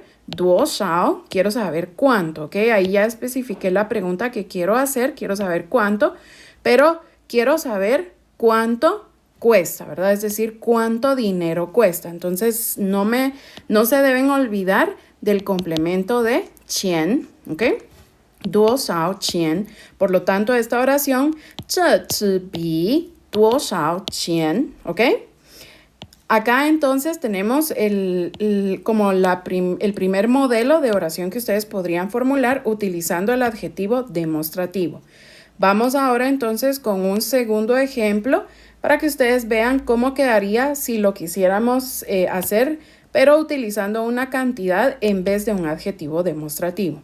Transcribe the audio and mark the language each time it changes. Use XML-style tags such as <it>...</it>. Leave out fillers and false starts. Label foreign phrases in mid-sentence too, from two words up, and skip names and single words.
<zh>多少,</zh> <es>quiero saber cuánto, ¿ok? Ahí ya especifiqué la pregunta que quiero hacer, quiero saber cuánto, pero quiero saber cuánto cuesta, ¿verdad? Es decir, cuánto dinero cuesta. Entonces, no se deben olvidar del complemento de qian, ¿ok?</es> <zh>多少钱.</zh> <es>Por lo tanto, esta oración,</es> <zh>这支笔多少钱,</zh> <es>¿ok? Acá entonces tenemos como el primer modelo de oración que ustedes podrían formular utilizando el adjetivo demostrativo. Vamos ahora entonces con un segundo ejemplo para que ustedes vean cómo quedaría si lo quisiéramos hacer, pero utilizando una cantidad en vez de un adjetivo demostrativo.</es>